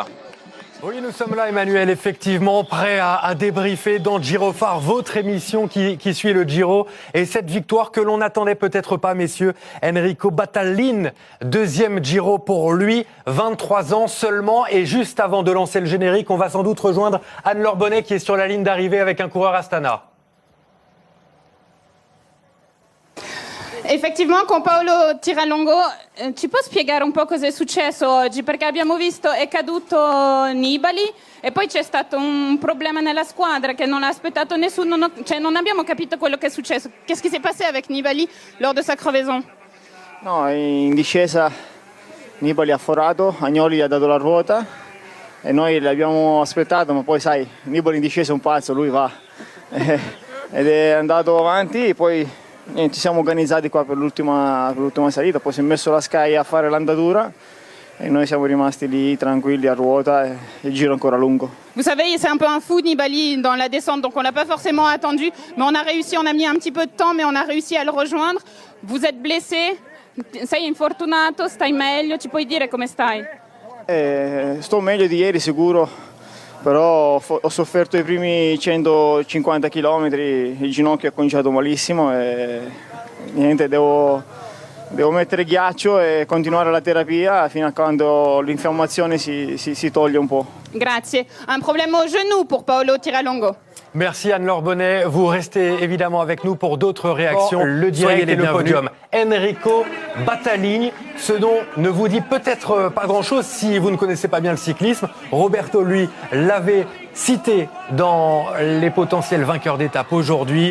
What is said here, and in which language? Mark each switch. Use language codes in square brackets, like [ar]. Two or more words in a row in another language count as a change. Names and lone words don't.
[fr] Oui, nous sommes là, Emmanuel, effectivement, prêts à débriefer dans Girophare, votre émission qui suit le Giro. Et cette victoire que l'on n'attendait peut-être pas, messieurs. Enrico Battaglin, deuxième Giro pour lui, 23 ans seulement. Et juste avant de lancer le générique, on va sans doute rejoindre Anne-Laure Bonnet qui est sur la ligne d'arrivée avec un coureur Astana. [it] Effettivamente con Paolo Tiralongo ci può spiegare un po' cosa è successo oggi? Perché abbiamo visto è caduto Nibali e poi c'è stato un problema nella squadra che non ha aspettato nessuno, cioè non abbiamo capito quello che è successo. [fr] Qu'est-ce qui s'est passé avec Nibali lors de sa crevaison? [it] No, in discesa Nibali ha forato, Agnoli ha dato la ruota e noi l'abbiamo aspettato, ma poi sai, Nibali in discesa è un pazzo, lui va ed è andato avanti e poi ci siamo organizzati qua per l'ultima salita, poi si è messo la Sky a fare l'andatura e noi siamo rimasti lì tranquilli a ruota e il giro ancora lungo. [fr] Vous savez, c'est un peu un fou Nibali dans la descente, donc on l'a pas forcément attendu, mais on a réussi, on a mis un petit peu de temps, mais on a réussi à le rejoindre. Vous êtes blessé, [it] sei infortunato, stai meglio, ci puoi dire come stai? Sto meglio di ieri sicuro, però ho sofferto i primi 150 km, il ginocchio ha cominciato malissimo e niente, devo mettere ghiaccio e continuare la terapia fino a quando l'infiammazione si toglie un po'. Grazie. [fr] Un problème au genou pour Paolo Tiralongo. Merci Anne-Laure Bonnet. Vous restez évidemment avec nous pour d'autres réactions. Le direct et le podium. Enrico Battaglin, ce dont ne vous dit peut-être pas grand-chose si vous ne connaissez pas bien le cyclisme. Roberto, lui, l'avait cité dans les potentiels vainqueurs d'étape aujourd'hui.